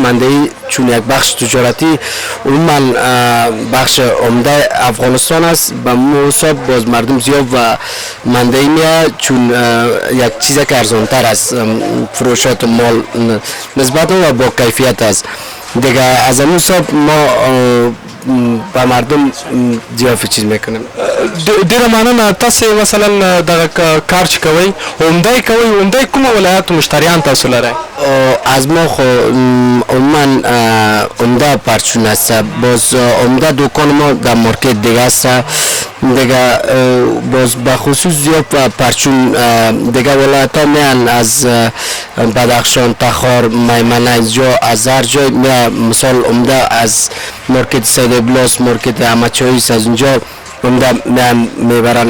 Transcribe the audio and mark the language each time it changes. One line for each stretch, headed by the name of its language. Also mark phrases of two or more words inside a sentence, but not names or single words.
Persian: مندهی چون یک بخش تجارتی عموما بخش عمده افغانستان است، به حساب باز مردم زیاد و مندهی میان، چون یک چیز که ارزانتر است فروشات مال نسبتا و با کیفیت است. دیگه از همون حساب ما با مردم ضیافت چیز میکنیم.
Pashto: ډیره مننه. تاسو مثلا دغه کار چې کوئ عمده کومه ولایت مشتریان تاسو لرئ؟
Persian: از ما خو عموما عمده پرچون است. باز عمده دکان ما در مارکت دیگه است دیگه. باز بخصوص زیاد پرچون دیگه ولایت ها میان از بدخشان، تخار، میمنه از هر جای مثال عمده از مارکت سید ابلاس، مارکت احمدشاهی از اونجا عمده میبرن.